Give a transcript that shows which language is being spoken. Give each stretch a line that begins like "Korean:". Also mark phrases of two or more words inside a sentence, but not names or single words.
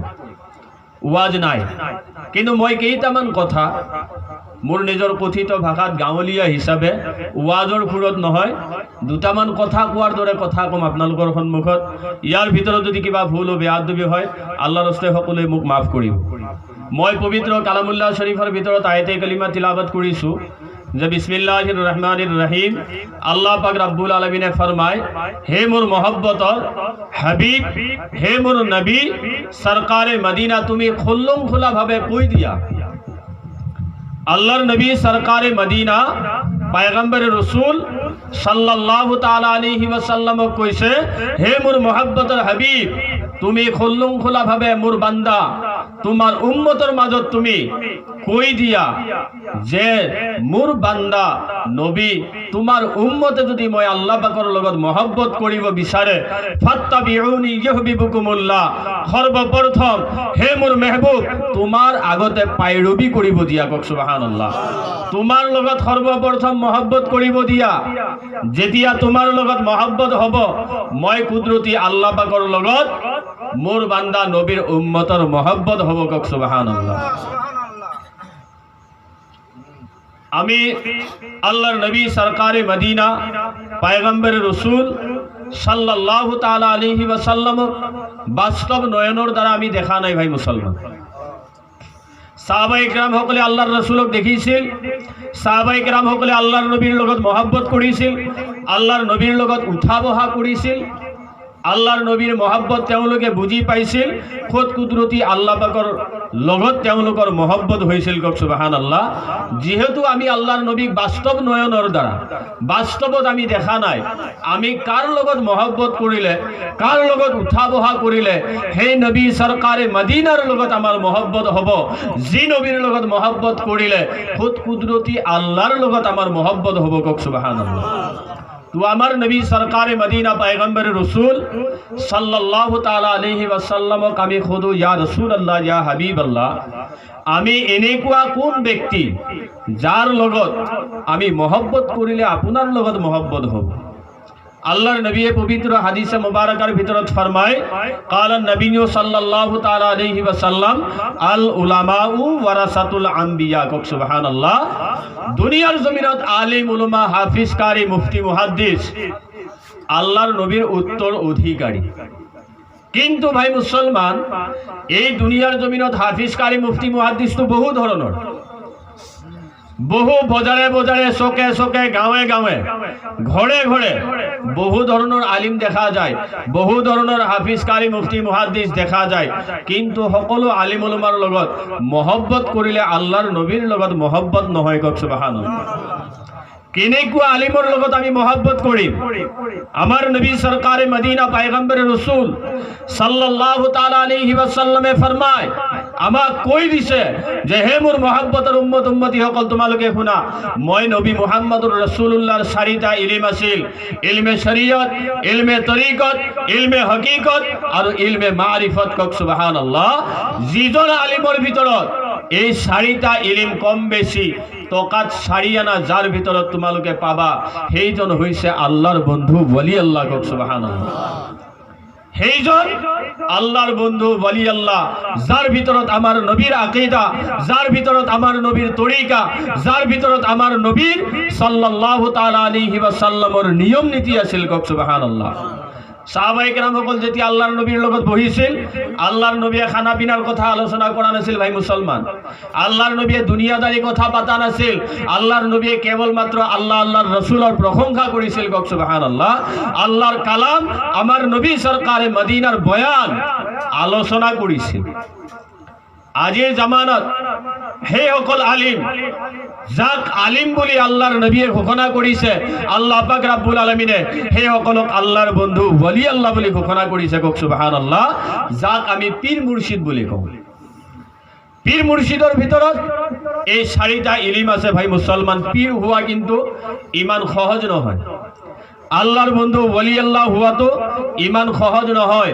Assamese: ওয়াজ নাই, কিন্তু মই কেইটামান কথা মোৰ নিজৰ কথিত ভাষাত গাঁৱলীয়া হিচাপে ওয়াজৰ সুৰত নহয় দুটামান কথা কোৱাৰ দৰে কথা কম আপোনালোকৰ সন্মুখত। ইয়াৰ ভিতৰত যদি কিবা ভুল ও বেয়াদবি হয় আল্লাহৰ হস্তে সকলোৱে মোক মাফ কৰিব। মই পবিত্ৰ কালামুল্লাহ শৰীফৰ ভিতৰত আয়াতে কালিমা তিলাৱত কৰিছোঁ যে
Arabic: بسم الله الرحمن الرحيم.
Assamese: আল্লাহ পাক রব্বুল আলামিনে ফরমায়, হে মোর মহব্বতর হাবিব, হে মোর নবী সরকারে মদিনা তুমি খুল্লম খোলা ভাবে কই দিয়া। আল্লাহর নবী সরকারে মদিনা পায়গম্বর রসুল
Arabic: صلى الله تعالى عليه وسلم
Assamese: কৈছে, হে মোর মহব্বতৰ হাবিব, তুমি খোলা ভাবে মোর বান্দা তোমার উম্মতৰ মাজত তুমি কৈ দিয়া যে মোর বান্দা নবী তোমার উম্মতে যদি মই আল্লাহ পাকৰ লগত মহব্বত কৰিব বিচাৰে,
Arabic: فاتبعوني يحببكم الله,
Assamese: সৰ্বপ্ৰথম হে মোর মেহবুব তোমার আগতে পাইৰবি কৰিব দিয়া। কক সুবহানাল্লাহ। তোমার লগত সর্বপ্রথম মহব্বত কৰিব দিয়া। যেতিয়া তোমার লগত মহব্বত হব, মই কুদরতি আল্লাহ পাকৰ লগত মোর বান্দা নবীর উম্মতৰ মহব্বত হব। কক সুবহানাল্লাহ। আমি আল্লাহর নবী সরকারে মদিনা পায়গম্বর রসুল
Arabic: صلى الله تعالى عليه وسلم
Assamese: বাস্তব নয়নের দ্বারা আমি দেখা নাই ভাই মুসলমান। সাহাবায়ে কেরাম সকলে আল্লাহর রসুলক দেখিছিল, সাহাবায়ে কেরাম সকলে আল্লাহর নবীর লগত মহব্বত কৰিছিল, আল্লাহর নবীর লগত উঠা বহা কৰিছিল, আল্লাহর নবীর মহব্বত তেওঁলোকে বুঝি পাইছিল, খোদ কুদরতি আল্লাহ পাকৰ লগত তেওঁলোকৰ মহব্বত হৈছিল। কক সুবহানাল্লাহ। যেহেতু আমি আল্লাহর নবীক বাস্তব নয়নৰ দ্বাৰা বাস্তৱত আমি দেখা নাই, আমি কাৰ লগত মহব্বত কৰিলে, কাৰ লগত উঠা বহা কৰিলে সেই নবী সরকারে মদিনাৰ লগত আমাৰ মহব্বত হ'ব, যি নবীৰ লগত মহব্বত কৰিলে খোদ কুদরতি আল্লাহর লগত আমাৰ মহব্বত হ'ব। কক সুবহানাল্লাহ। তো আমার নবী সরকারে মদিনা পায়গম্বর রসুল
Arabic: صلى الله تعالى عليه وسلم
Assamese: আমি খুদু
Arabic: يا رسول الله يا حبيب الله,
Assamese: আমি এনেকুৱা কোন ব্যক্তি যার লগত আমি মহব্বত করিলে আপনার লগত মহব্বত হব। আল্লাহর নবী পবিত্র হাদিসে মুবারকার ভিতরত ফরমায়,
Arabic: قال النبي صلى الله تعالى عليه وسلم العلماء ورثة الأنبياء.
Assamese: কক সুবহানাল্লাহ। দুনিয়ার জমিনত আলিম উলামা হাফিজ কারি মুফতি মুহাদ্দিস আল্লাহর নবীর উত্তর অধিকারী। কিন্তু ভাই মুসলমান, এই দুনিয়ার জমিনত হাফিজ কারি মুফতি মুহাদ্দিস তো বহু ধরনের, বহু বজারে বজারে চকে চকে গাঁৱে গাঁৱে ঘৰে ঘৰে বহু ধৰণৰ আলিম দেখা যায়, বহু ধৰণৰ হাফিজ কারি মুফতি মুহাদ্দিস দেখা যায়। কিন্তু সকলো আলিম উলামাৰ লগত মহব্বত কৰিলে আল্লাহৰ নবীৰ লগত মহব্বত নহয়। কক সুবহানাল্লাহ। কেনেকুৱা আলিমৰ লগত আমি মহব্বত কৰিম? আমার নবী সরকারে মদিনা পায়গম্বর রসুল
Arabic: صلى الله تعالى عليه وسلم
Assamese: ফরমায়, আমাক কৈ দিছে যে হে মোর মহব্বতৰ উম্মত উম্মতি সকল তোমালোকে শুনা, মই নবী মুহাম্মদুর রাসূলুল্লাহর চাৰিটা ইলম আছিল, ইলমে শরীয়ত, ইলমে তরিকত, ইলমে হকীকত আৰু ইলমে মারিফত। কক সুবহানাল্লাহ। যিজন আলিমৰ ভিতৰত এই চাৰিটা ইলম কম বেছি টকাত সারি আনা যার ভিতৰত তোমালোকে পাবা, সেইজন হৈছে আল্লাহর বন্ধু ওলি আল্লাহ। কক সুবহানাল্লাহ। সেইজন আল্লাহর বন্ধু ওলি আল্লাহ, যার ভিতৰত আমার নবীর আকীদা, যার ভিতৰত আমার নবীর তরিকা, যার ভিতৰত আমার নবীর
Arabic: صلى الله تعالى عليه وسلم
Assamese: নিয়ম নীতি আছিল। কক সুবহানাল্লাহ। সাহাবায়ে কেরাম সকল যেতিয়া আল্লাহর নবীর লগত বহিছিল, আল্লাহর নবীয়ে খানা পিনার কথা আলোচনা কৰা নাছিল ভাই মুসলমান। আল্লাহর নবীয়ে দুনিয়াদারি কথা পাতা নাছিল, আল্লাহর নবীয়ে কেবল মাত্র আল্লাহ আল্লাহর রসুলের প্রশংসা কৰিছিল। কক সুবহানাল্লাহ। আল্লাহর কালাম আমার নবী সরকারে মদিনার বয়ান আলোচনা কৰিছিল। আজিৰ জামানত হে সকল আলিম, যাক আলিম বলি আল্লাহর নবীয়ে ঘোষণা কৰিছে, আল্লাহ পাক রব্বুল আলামিনে হে সকলক আল্লাহর বন্ধু ওলি আল্লাহ বলি ঘোষণা কৰিছে। কক সুবহানাল্লাহ। যাক আমি পীর মুর্শিদ বলি কওঁ। পীর মুর্শিদৰ ভিতৰত এই চাৰিটা ইলম আছে ভাই মুসলমান। পীর হওয়া কিন্তু ইমান সহজ নহয়। আল্লাহর বন্ধু ওলি আল্লাহ হওয়াতো ইমান সহজ নহয়।